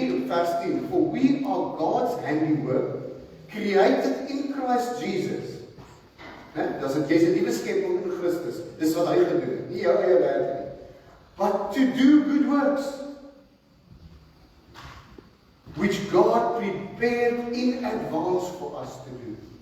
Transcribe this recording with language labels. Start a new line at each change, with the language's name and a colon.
English: Vers 10, for we are God's handiwork, created in Christ Jesus.
Afrikaans: Dis dit, jy's 'n nuwe skepping in Christus. Dis wat hy gedoen het, nie jou eie werk nie.
English: But to do good works. which God prepared in advance for us to do.